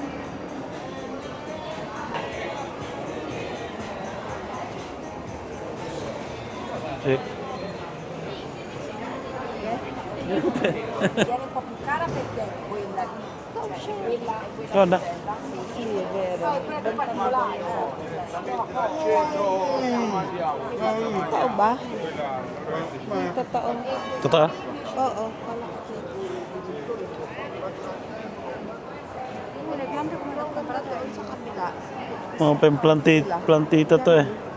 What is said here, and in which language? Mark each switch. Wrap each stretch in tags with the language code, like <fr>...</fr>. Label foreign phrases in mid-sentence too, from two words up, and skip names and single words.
<it>Eh. Oh, na. Sì, è vero.</it> <tl>Totoo ba? Totoo. Totoo? Oo. Sa kabila. Mga plantita to eh.</tl>